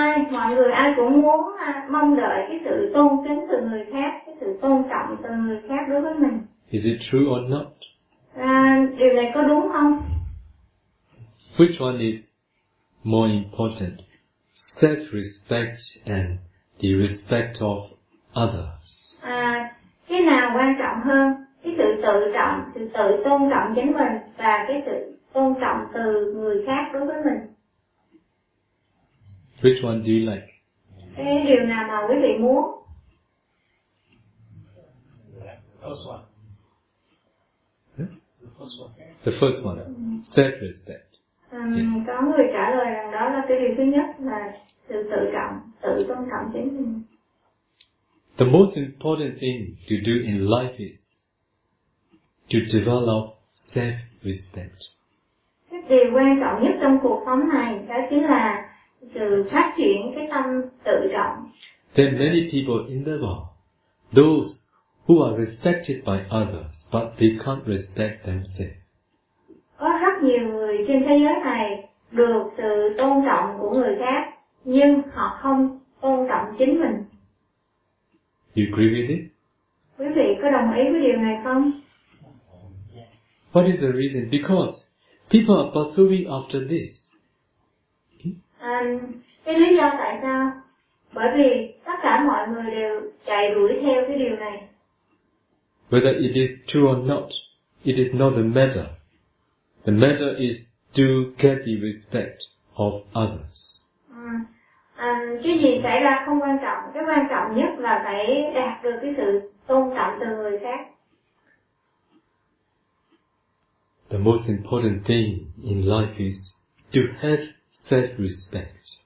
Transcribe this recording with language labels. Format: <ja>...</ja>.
<vi>Mọi người cũng muốn mong đợi cái sự tôn kính từ người khác, cái sự tôn trọng từ người khác đối với mình.</vi> <en>Is it true or not?</en> <vi>Điều này có đúng không?</vi> <en>Which one is more important? Self-respect and the respect of others.</en> <vi>Cái nào quan trọng hơn? Cái sự tự trọng, sự tự tôn trọng chính mình và cái sự tôn trọng từ người khác đối với mình.</vi> <en>Which one do you like?</en> <vi>Cái điều nào mà quý vị muốn?</vi> <en>The first one. Self-respect.</en> <vi>Có người trả lời rằng đó là cái điều thứ nhất là sự tự trọng, tự tôn trọng chính mình.</vi> <en>The most important thing to do in life is to develop self-respect.</en> <vi>Cái điều quan trọng nhất trong cuộc sống này đó chính là sự phát triển cái tâm tự trọng.</vi> <en>There are many people in the world, those who are respected by others, but they can't respect themselves.</en> <vi>Có rất nhiều người trên thế giới này được sự tôn trọng của người khác, nhưng họ không tôn trọng chính mình.</vi> <en>You agree with it?</en> <vi>Quý vị có đồng ý với điều này không?</vi> <en>What is the reason? Because people are pursuing after this.</en> <vi>Cái lý do tại sao? Bởi vì tất cả mọi người đều chạy đuổi theo cái điều này.</vi> <en>Whether it is true or not, it is not a matter. The matter is to get the respect of others.</en> <vi>Cái gì xảy ra không quan trọng. Cái quan trọng nhất là phải đạt được cái sự tôn trọng từ người khác.</vi> <en>The most important thing in life is to have self-respect.</en>